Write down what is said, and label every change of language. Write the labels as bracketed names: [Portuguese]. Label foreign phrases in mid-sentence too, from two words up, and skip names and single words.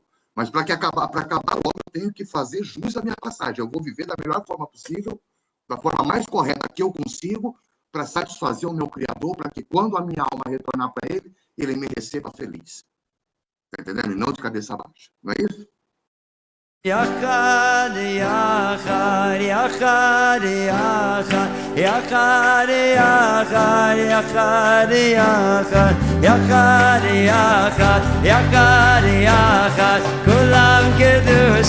[Portuguese] Mas para acabar logo, eu tenho que fazer jus à minha passagem. Eu vou viver da melhor forma possível, da forma mais correta que eu consigo, para satisfazer o meu Criador, para que quando a minha alma retornar para ele, ele me receba feliz. Está entendendo? E não de cabeça baixa. Não é isso? [Hebrew] יחד, יחד, יחד, יחד, יחד, יחד, יחד, יחד, יחד, יחד, יחד, יחד, כולם קדוש.